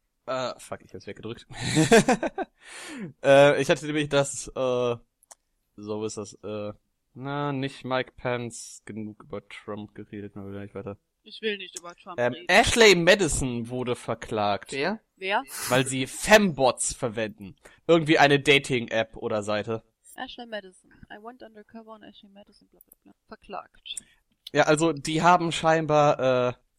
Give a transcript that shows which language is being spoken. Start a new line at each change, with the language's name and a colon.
German: Fuck, ich hab's weggedrückt. ich hatte nämlich das, so ist das, na, nicht Mike Pence genug über Trump geredet, mal wieder nicht weiter. Ich will nicht über Trump reden. Ashley Madison wurde verklagt. Wer? Weil sie Fembots verwenden. Irgendwie eine Dating-App oder Seite. Ashley Madison.
English: I went undercover on Ashley Madison, bla bla bla.
German: Verklagt. Ja, also die haben scheinbar,